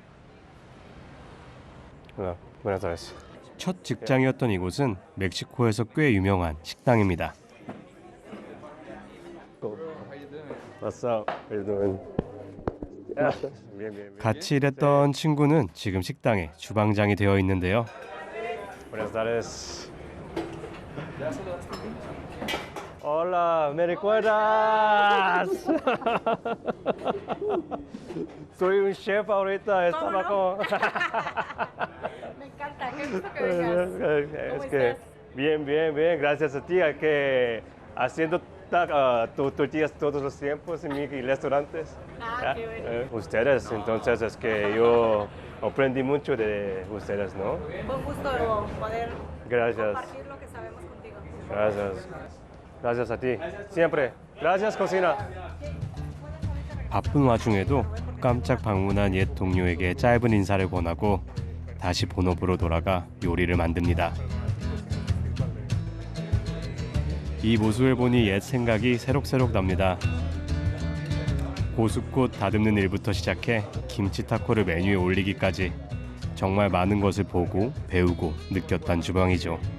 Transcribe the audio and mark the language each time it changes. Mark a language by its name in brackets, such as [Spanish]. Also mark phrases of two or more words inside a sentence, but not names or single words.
[Korean] 첫 직장이었던 이곳은 멕시코에서 꽤 유명한 식당입니다. 같이 일했던 친구는 지금 식당에 주방장이 되어 있는데요. [Spanish] Hola, ¿me recuerdas? Soy un chef ahorita, estaba con... Me encanta, qué gusto que vengas. ¿Cómo estás? Bien, bien, bien, gracias a ti, que haciendo tortillas todos los tiempos en mis restaurantes. Ah, qué bueno. Ustedes, entonces es que yo aprendí mucho de ustedes, ¿no? Fue un gusto poder Gracias. compartir lo que sabemos contigo. Gracias. Gracias a ti. Siempre. Gracias, cocina. [Korean] 바쁜 와중에도 깜짝 방문한 옛 동료에게 짧은 인사를 권하고 다시 본업으로 돌아가 요리를 만듭니다. 이 모습을 보니 옛 생각이 새록새록 납니다. 고숫꽃 다듬는 일부터 시작해 김치 타코를 메뉴에 올리기까지 정말 많은 것을 보고 배우고 느꼈던 주방이죠.